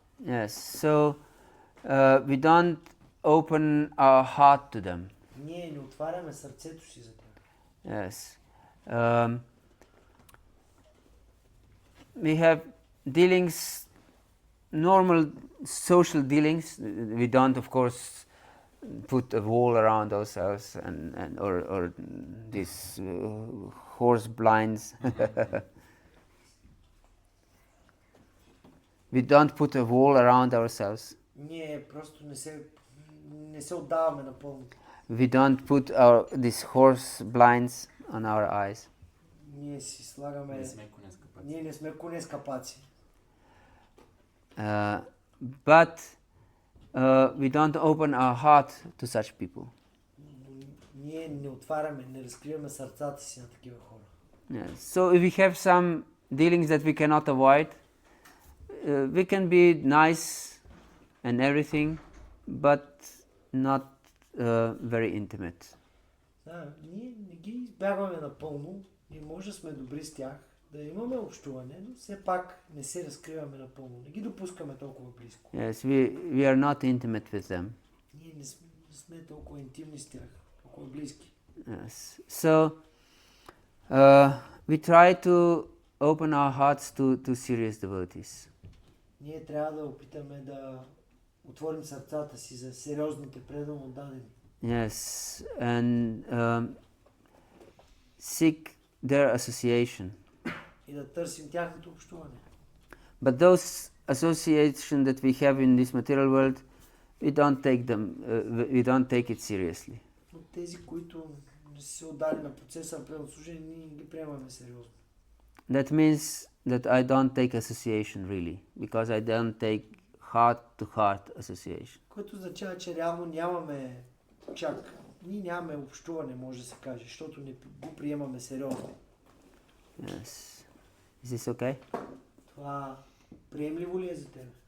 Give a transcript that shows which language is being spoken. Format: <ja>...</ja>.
<en>Yes, so we don't open our heart to them.</en> <bg>Ние не отваряме сърцето си за тях.</bg> <en>Yes. We have dealings, normal social dealings. We don't, of course, put a wall around ourselves or these horse blinds. We don't put a wall around ourselves.</en> <bg>Ние просто не се отдаваме напълно.</bg> <en>We don't put these horse blinds on our eyes.</en> <bg>Ние си слагаме... Ние не сме коне с капаци.</bg> <en>But we don't open our heart to such people.</en> <bg>Ние не отваряме, не разкриваме сърцата си на такива хора.</bg> <en>Yes. So if we have some dealings that we cannot avoid, we can be nice and everything, but not very intimate.</en> <bg>Ние не ги избягваме напълно, ние може да сме добри с тях, да имаме общуване, но все пак не се разкриваме напълно, не ги допускаме толкова близко.</bg> <en>Yes, we are not intimate with them.</en> <bg>Ние не сме толкова интимни с тях, толкова близки.</bg> <en>Yes. So we try to open our hearts to serious devotees.</en> <bg>Ние трябва да опитаме да отворим сърцата си за сериозните преданно отдадени.</bg> <en>Yes, and seek their association.</en> <bg>И да търсим тяхното общуване.</bg> <en>But those association that we have in this material world, we don't take them. We don't take it seriously.</en> <bg>Но тези, които не са се отдали на процеса на преданно служение, ние ги приемаме сериозно.</bg> <en>That means that I don't take association really, because I don't take heart-to-heart association.</en> <bg>Което означава, че реално нямаме ние нямаме общуване, може да се каже, защото не го приемаме сериозно.</bg> <en>Yes. Is this okay?</en> <bg>Това приемливо ли е за теб?</bg>